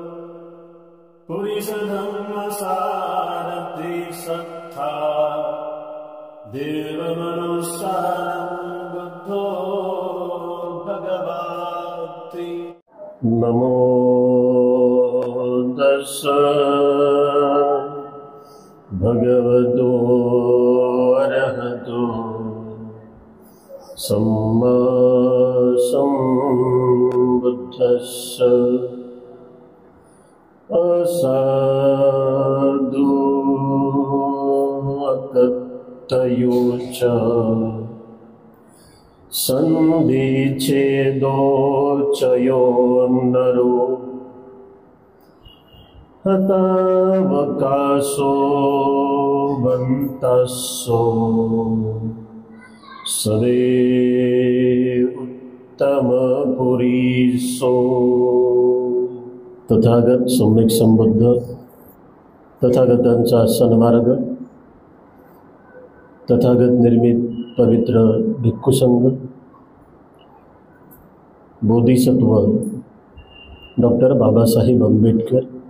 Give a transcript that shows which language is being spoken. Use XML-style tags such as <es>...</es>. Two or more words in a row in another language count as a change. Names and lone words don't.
<pi>पुरुषधर्मसारथि सत्ता देवमनुसारं बुद्धो भगवति नमो तस्स भगवतो अरहतो सम्मा सम्बुद्धस्स असाधु अकत्तयो च सन्धिच्छेदो च यो नरो हतावकाशो बन्तस्सो सवे उत्तमपुरीसो।</pi> <mr>तथागत सम्यक संबुद्ध तथागतांचा सन्मार्ग तथागत निर्मित पवित्र भिक्खू संघ बोधिसत्व डॉक्टर बाबासाहेब आंबेडकर</mr>